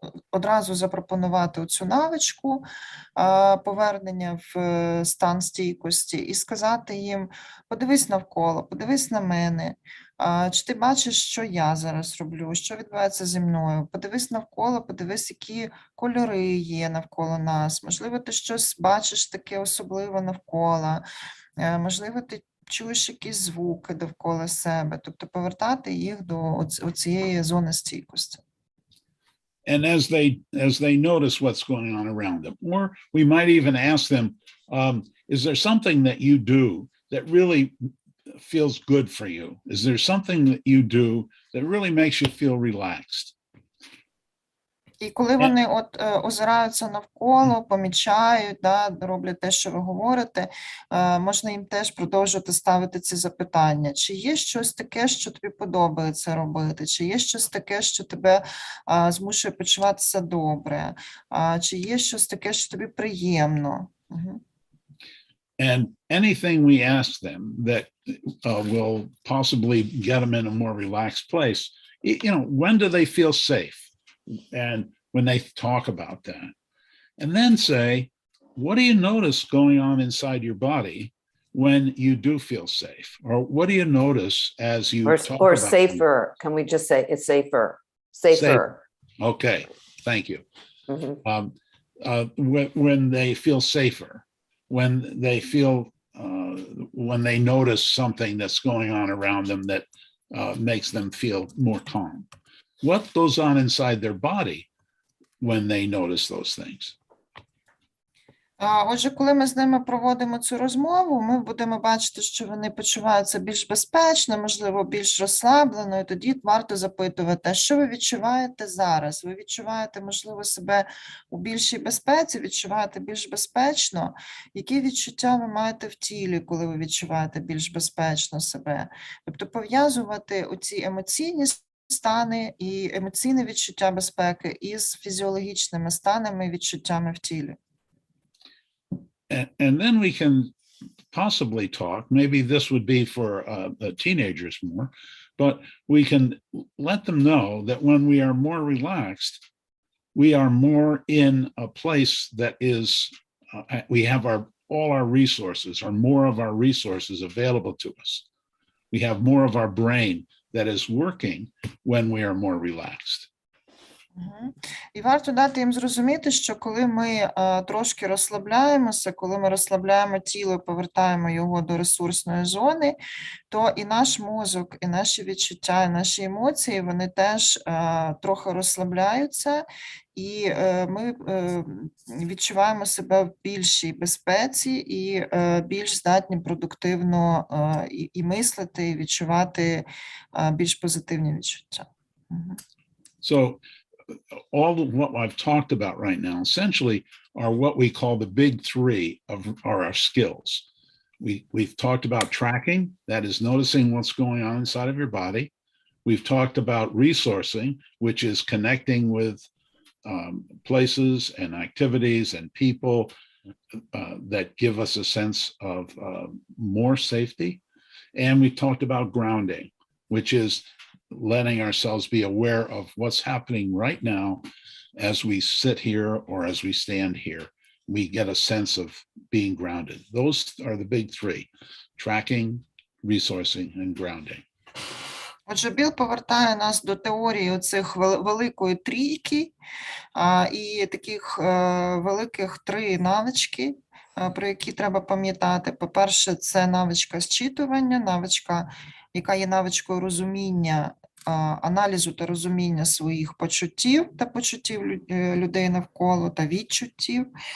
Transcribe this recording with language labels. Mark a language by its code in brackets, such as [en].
[uk] одразу запропонувати цю навичку повернення в стан стійкості і сказати їм, подивись навколо, подивись на мене, чи ти бачиш, що я зараз роблю, що відбувається зі мною, подивись навколо, подивись, які кольори є навколо нас, можливо, ти щось бачиш таке особливе навколо, можливо, ти чуєш якісь звуки довкола себе, тобто повертати їх до цієї зони стійкості. [en] And as they notice what's going on around them, or we might even ask them, is there something that you do that really feels good for you? Is there something that you do that really makes you feel relaxed? [uk] І коли вони озираються навколо, помічають, роблять те, що ви говорите, можна їм теж продовжувати ставити ці запитання. Чи є щось таке, що тобі подобається робити? Чи є щось таке, що тебе змушує почуватися добре? Чи є щось таке, що тобі приємно? [en] And anything we ask them that will possibly get them in a more relaxed place, when do they feel safe? And when they talk about that, and then say, what do you notice going on inside your body when you do feel safe? Or what do you notice as you talk or about safer? Can we just say it's safer? Safer. Okay, thank you. Mhm. When they feel safer, when they feel, when they notice something that's going on around them that makes them feel more calm. What goes on inside their body when they notice those things? [uk] Отже, коли ми з ними проводимо цю розмову, ми будемо бачити, що вони почуваються більш безпечно, можливо, більш розслаблено, і тоді варто запитувати, а що ви відчуваєте зараз? Ви відчуваєте, можливо, себе у більшій безпеці, відчуваєте більш безпечно? Які відчуття ви маєте в тілі, коли ви відчуваєте більш безпечно себе? Тобто пов'язувати оці емоційні стани і емоційне відчуття безпеки із фізіологічними станами і відчуттями в тілі. [en] And then we can possibly talk, maybe this would be for teenagers more, but we can let them know that when we are more relaxed, we are more in a place that is, we have all our resources, or more of our resources available to us. We have more of our brain that is working when we are more relaxed. [uk] І варто дати їм зрозуміти, що коли ми трошки розслабляємося, коли ми розслабляємо тіло, повертаємо його до ресурсної зони, то і наш мозок, і наші відчуття, і наші емоції, вони теж трохи розслабляються, і ми відчуваємо себе в більшій безпеці і більш здатні продуктивно і мислити, і відчувати більш позитивні відчуття. [en] So all of what I've talked about right now essentially are what we call the big three of our skills. We've talked about tracking, that is noticing what's going on inside of your body. We've talked about resourcing, which is connecting with places and activities and people that give us a sense of more safety. And we talked about grounding, which is letting ourselves be aware of what's happening right now as we sit here or as we stand here. We get a sense of being grounded. Those are the big three: tracking, resourcing, and grounding. [uk] Отже, Біл повертає нас до теорії оцих великої трійки і таких великих три навички, про які треба пам'ятати. По-перше, це навичка зчитування, навичка, яка є навичкою розуміння, аналізу та розуміння своїх почуттів та почуттів людей навколо та відчуттів.